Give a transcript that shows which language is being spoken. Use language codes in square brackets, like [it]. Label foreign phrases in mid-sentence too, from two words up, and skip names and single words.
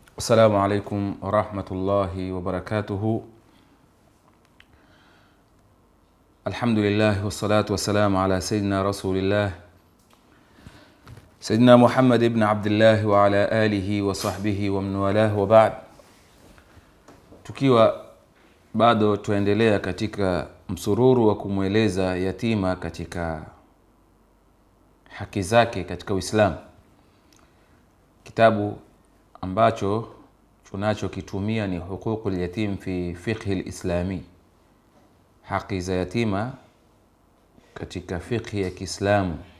[ar] السلام عليكم ورحمة الله وبركاته. الحمد لله والصلاة والسلام على سيدنا رسول الله سيدنا محمد بن عبد الله وعلى آله وصحبه ومن والاه وبعد. [sw] Tukiwa bado tuendelea katika msururu wa kumweleza yatima katika haki zake katika Uislamu, kitabu ambacho tunachokitumia ni Huququl Yatim fi Fiqh al-Islami, haki za yatima katika fiqh ya Kiislamu.